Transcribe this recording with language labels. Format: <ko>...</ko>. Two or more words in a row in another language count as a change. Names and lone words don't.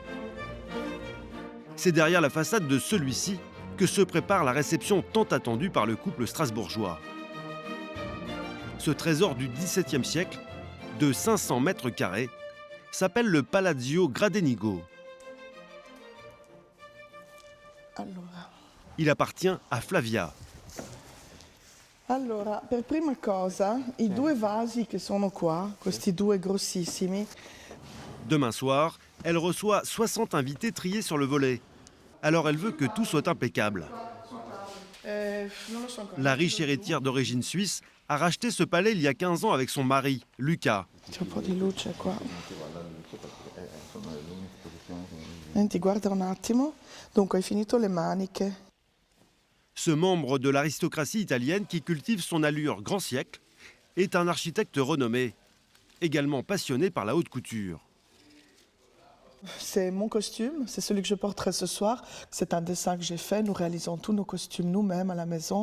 <fr>C'est derrière la façade de celui-ci que se prépare la réception tant attendue par le couple strasbourgeois. Ce trésor du XVIIe siècle, de 500 mètres carrés, s'appelle le Palazzo Gradenigo. Il appartient à Flavia.</fr> <it>Allora, per prima cosa, i due vasi che sono qua, questi due grossissimi.</it> <fr>Demain soir, elle reçoit 60 invités triés sur le volet. Alors elle veut que tout soit impeccable.</fr> <it>Non lo so ancora.</it> <fr>La riche héritière d'origine suisse a racheté ce palais il y a 15 ans avec son mari, Luca.</fr> <it>C'è un po' di luce qua. Senti, guarda un attimo. Dunque, hai finito le maniche.</it> <fr>Ce membre de l'aristocratie italienne qui cultive son allure grand siècle est un architecte renommé, également passionné par la haute couture. C'est mon costume, c'est celui que je porterai ce soir. C'est un dessin que j'ai fait. Nous réalisons tous nos costumes nous-mêmes à la maison.</fr>